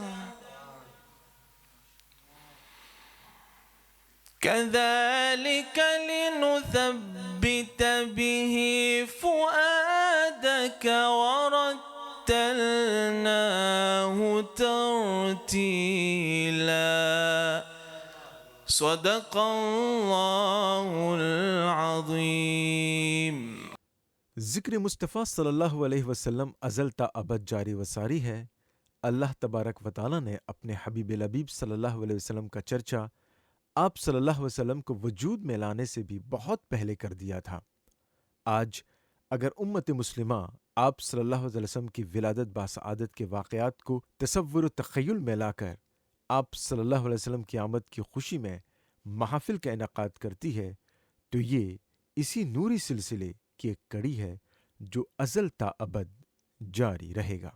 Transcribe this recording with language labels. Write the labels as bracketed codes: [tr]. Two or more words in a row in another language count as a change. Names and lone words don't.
[ar] كذلك لنثبت به فؤادك ورتلناه ترتيلا صدق الله العظیم۔ [ur] ذکر مصطفیٰ [ar] صلی اللہ علیہ وسلم [ur] ازل تا ابد جاری و ساری ہے۔ اللہ تبارک و تعالیٰ نے اپنے حبیب لبیب [ar] صلی اللہ علیہ وسلم [ur] کا چرچا آپ [ar] صلی اللہ علیہ وسلم [ur] کو وجود میں لانے سے بھی بہت پہلے کر دیا تھا۔ آج اگر امت مسلمہ آپ [ar] صلی اللہ علیہ وسلم [ur] کی ولادت باسعادت کے واقعات کو تصور و تخیل میں لا کر آپ [ar] صلی اللہ علیہ وسلم [ur] کی آمد کی خوشی میں محافل کا انعقاد کرتی ہے تو یہ اسی نوری سلسلے کی ایک کڑی ہے جو ازل تا ابد جاری رہے گا۔